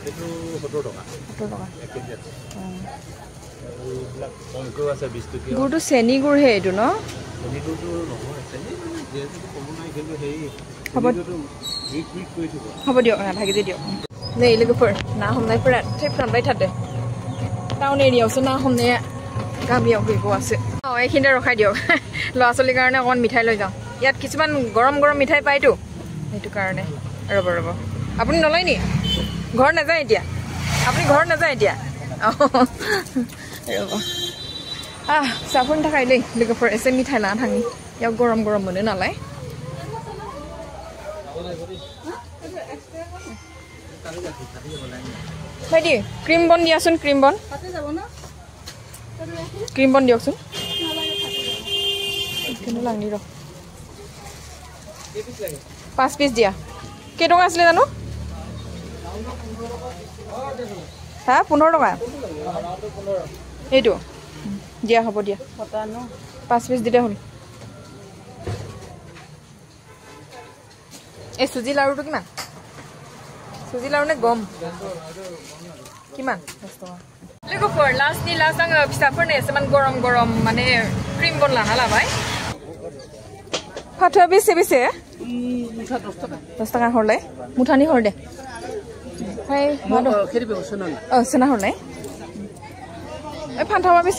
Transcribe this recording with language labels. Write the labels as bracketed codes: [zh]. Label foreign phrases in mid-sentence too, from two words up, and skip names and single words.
[as] এইটো 70 টকা 70 টকা 1 কেজি আছে এইবিলাক কমকৈ আছে 20 টকা গুড়টো চেনি গুড় হে এইটো ন চেনিটো নহয় চেনি যেটো কম নাই কিন্তু হেই হ'ব উইক কৰি দিব হ'ব দিয়ক আধা কেজি দিয়ক [brx] नै লোগোफोर ना हमनायफोरा थैफ्रामबाय थादो टाउन एरियायावसो ना हमनाया गामियाव गैबावासो [as] এইখিনিতে ৰখাই দিয়ক ল'ৰা ছোৱালীৰ কাৰণে অকণ মিঠাই লৈ যাওঁ ইয়াত কিছুমান গৰম গৰম মিঠাই পায়তো সেইটো কাৰণে ৰ'ব ৰ'ব আপুনি নলয় নি ঘৰ নাযায় এতিয়া আপুনি ঘৰ নাযায় এতিয়া [brx] ৰ'ব साफोरनि थाखाय लै लोगोफोर एसे मिठाइ लाना थाङि याव गरम गरम मोनो नालाय बायदि [en] cream bun [brx] दियासुन [en] cream bun [brx] दियकसुन इखौनो लांनि र [as] 5 পিস দিয়া কে টকা আছিল জানো হা 15 টকা এইটো দিয়া হ'ব দিয়া 5 পিস দিলে হ'ল এই সুজি লাৰুটো কিমান সুজি লাৰু নে গম কিমান 10 টকা [brx] लोगोफोर लास्टनि लास्ट आङो फिसाफोरनो एसेमान गरम गरम माने [en] cream bun [brx] लाना लाबाय फाथोआ बेसे बेसे मुठा 10 टाका हरलाय मुठानि हर दे फाय मा दं खेरिबो सोनान सोना हरलाय ए फान्थावा बेसे